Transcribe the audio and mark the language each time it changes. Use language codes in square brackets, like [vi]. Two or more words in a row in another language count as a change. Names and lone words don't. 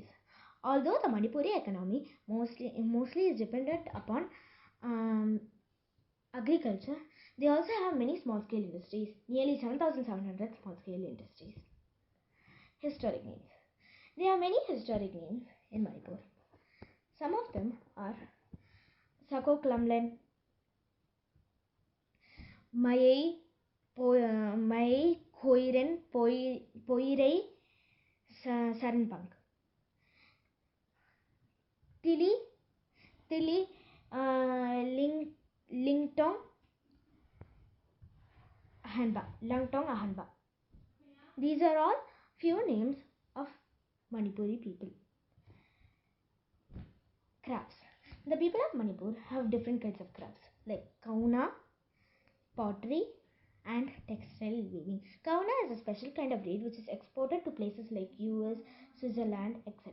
[en] Although the Manipuri economy mostly is dependent upon agriculture, they also have many small-scale industries, nearly 7,700 small-scale industries. Historic names. There are many historic names in Manipur. Some of them are Sako Klamlen, Mayei Khoiren Poirei Saranpang, Tili Lingtong Ahanba. These are all few names of Manipuri people. Crafts. The people of Manipur have different kinds of crafts like kauna, pottery, and textile weaving. Kauna is a special kind of reed which is exported to places like US, Switzerland, etc.